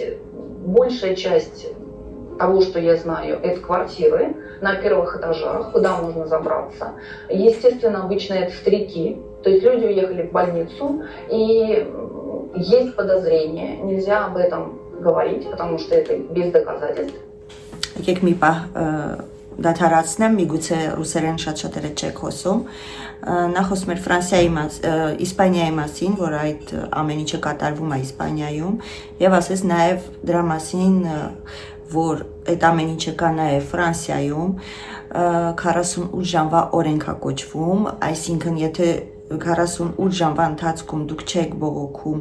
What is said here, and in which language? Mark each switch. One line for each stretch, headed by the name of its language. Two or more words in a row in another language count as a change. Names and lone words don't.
Russian: Большая часть того, что я знаю, это квартиры на первых этажах, куда можно забраться. Естественно, обычно это старики. То есть люди уехали в больницу, и есть подозрение. Нельзя об этом говорить, потому что это без доказательств.
Armenian: Եկեք մի պահ դադարացնեմ, միգուցե ռուսերեն շատ չեք խոսում։ Նա խոսում էր Իսպանիայի մասին, որ այդ ամեն ինչը կատարվում է Իսպանիայում, եւ ասես նաեւ դրա մասին, որ այդ ամեն ինչը կա նաեւ Ֆրանսիայում, 48 ժամվա օրենք է կոչվում, այսինքն եթե 48 ժամվա ընթացքում դուք չեք բողոքում,